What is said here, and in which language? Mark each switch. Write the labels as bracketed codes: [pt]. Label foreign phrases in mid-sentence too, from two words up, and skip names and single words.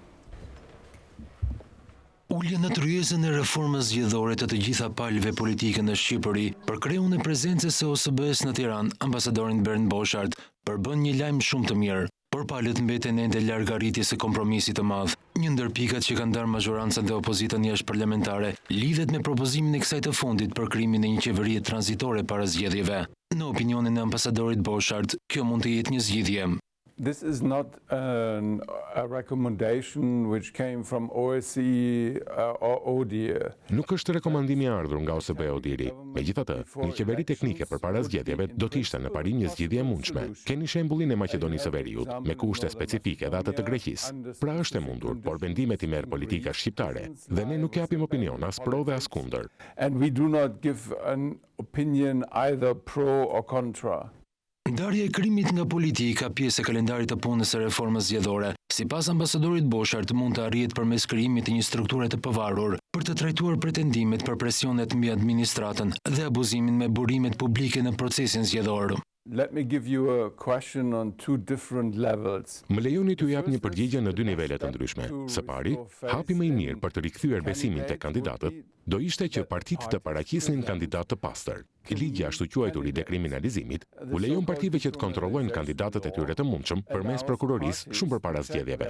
[sq] Ulje në tryezën e reformës zgjedhore të gjitha palëve politike në Shqipëri për kreun e prezencës së OSBE-s në Tiranë, ambasadorin Bernd Borchardt përbën një lajm shumë të mirë, por palët mbeten ende larg arritjes së kompromisit të madh. Një ndër pikat që kanë ndarë majorancën dhe opozitën jashtëparlamentare lidhet me propozimin e kësaj të fundit për krijimin e një qeverie tranzitore para zgjedhjeve. Në opinionin e ambasadorit Borchardt, kjo mund të jetë një zgjidhje. [en] This is not a recommendation which came from OSCE or ODIHR. [sq] Nuk është rekomandimi i ardhur nga OSBE ODIHR. Megjithatë, një qeveri teknike përpara zgjedhjeve do të ishte në parim një zgjidhje e mundshme. Keni shembullin e Maqedonisë së Veriut me kushte specifike dhe atë të Greqisë. Pra është e mundur, por vendimet i merr politika shqiptare dhe ne nuk japim opinion as pro dhe as kundër. [en] And we do not give an opinion either pro or contra. [sq] Ndarja e krimit nga politika pjesë e kalendarit të punës së reformës zgjedhore. Sipas ambasadorit Borchardt mund të arrihet përmes krijimit të një strukture të pavarur për të trajtuar pretendimet për presionet mbi administratën dhe abuzimin me burimet publike në procesin zgjedhor. [en] Let me give you a question on 2 different levels. [sq] Më lejoni t'ju jap një përgjigje në 2 nivele të ndryshme. Së pari, hapi më i mirë për të rikthyer besimin tek kandidatët do ishte që partitë të paraqisnin kandidat të pastër. Ligji ashtu quajtur i dekriminalizimit u lejon partive që të kontrollojnë kandidatët e tyre të mundshëm përmes prokurorisë shumë përpara zgjedhjeve.